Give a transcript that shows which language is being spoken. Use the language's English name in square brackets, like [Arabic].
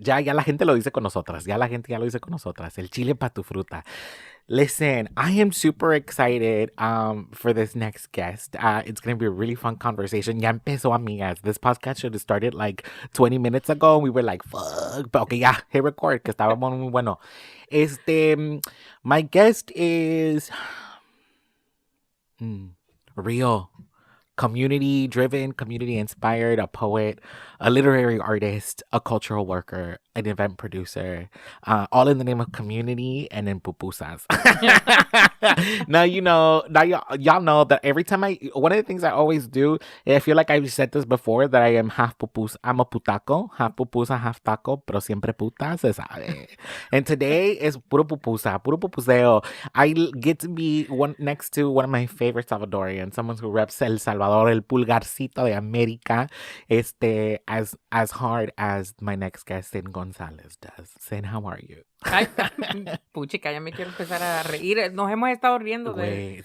[Spanish] Ya la gente lo dice con nosotras. Ya la gente ya lo dice con nosotras. El chile pa' tu fruta. [English] Listen, I am super excited for this next guest. It's going to be a really fun conversation. Ya empezó, amigas. This podcast should have started like 20 minutes ago. We were like, fuck. But okay, yeah, hit record, que estábamos muy bueno. My guest is... real, community-driven, community-inspired, a poet, a literary artist, a cultural worker, an event producer, all in the name of community and in pupusas. Now, y'all know that every time one of the things I always do, I feel like I've said this before, that I am half pupusa, I'm a putaco, half pupusa, half taco, pero siempre puta, se sabe. And today is puro pupusa, puro pupuseo. I get to be next to one of my favorite Salvadorians, someone who reps El Salvador, el pulgarcito de América, as hard as my next guest, Cyn Gonzalez, does. Cyn, how are you? [Spanish] Ay, puchica, ya me quiero empezar a reír. Nos hemos estado riendo de